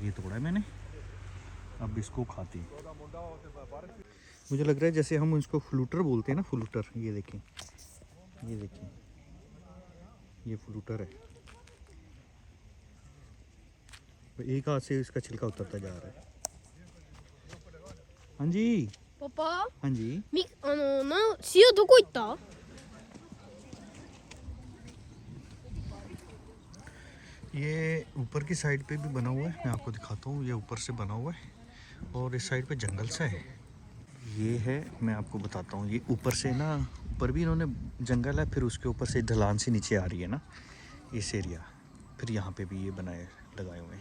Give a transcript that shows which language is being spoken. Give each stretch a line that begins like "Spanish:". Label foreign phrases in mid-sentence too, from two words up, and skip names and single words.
Hindi: ये तोड़ा है मैंने, अब इसको खाते हैं। मुझे लग रहा है जैसे हम इसको फ्लूटर बोलते हैं ना, फ्लूटर। ये देखें, ये फ्लूटर है। एक हाथ से इसका छिलका उतरता जा रहा है। हाँ जी
Japanese: パパ、
Hindi: हाँ जी।
Japanese: 塩どこ行った？
Hindi: ये ऊपर की साइड पे भी बना हुआ है, मैं आपको दिखाता हूँ। ये ऊपर से बना हुआ है और इस साइड पे जंगल सा है। ये है, मैं आपको बताता हूँ। ये ऊपर से ना, ऊपर भी इन्होंने जंगल है, फिर उसके ऊपर से ढलान से नीचे आ रही है ना इस एरिया, फिर यहाँ पे भी ये लगाए हुए हैं।